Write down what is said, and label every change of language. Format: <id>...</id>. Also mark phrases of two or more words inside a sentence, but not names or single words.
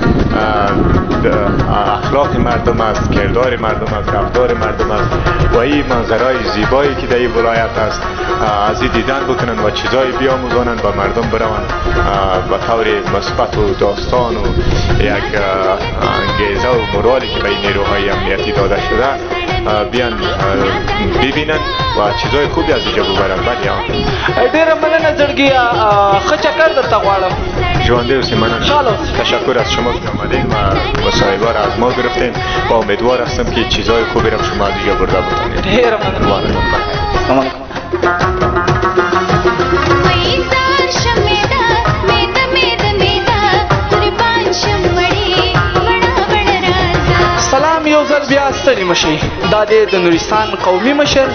<fa>اخلاق مردم است، کردار مردم است، رفتار مردم است و این منظرهای زیبایی که در این ولایت است از این دیدن بکنن و چیزهایی بیاموزانن و مردم برون به طور مثبت و داستان و یک انگیزه و مورالی که به این نیروهای امنیتی داده شده بیان ببینن و چیزهای خوبی از اینجا ببرن. بله</fa> <ps>ډېره مننه زړګیه. ښه چکر درته غواړم. ژوندی اوسئ. مننه.</ps> <fa>تشکر از شما که آمدین و مصاحبه را از ما گرفتین و امیدوار هستم که چیزهای خوبی را شما از اینجا برده بتانید.</fa> <ps>ډېره مننه. سلام یو ځل بیا ستړي مشئ. دا دی د نورستان قومي مشر.</ps>